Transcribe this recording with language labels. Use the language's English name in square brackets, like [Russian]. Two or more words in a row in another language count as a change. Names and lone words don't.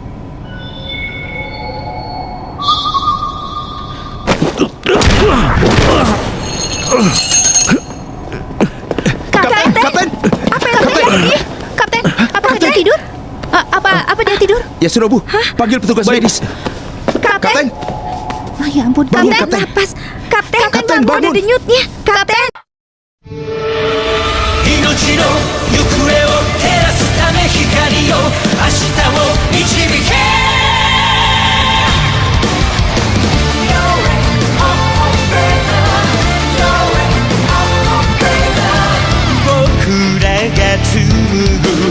[Indonesian] Kapten! Apa yang terjadi? Kapten, apakah dia tidur? Apa dia tidur? Ya sudah, Bu. Panggil petugas medis. Kapten! Oh, ya ampun, Bangun, Kapten, Kapten. napas. Kapten, Kapten, baru ada bangun. denyutnya. Kapten! [Japanese] 命の行方を照らすため光を明日を導け僕らが紡ぐ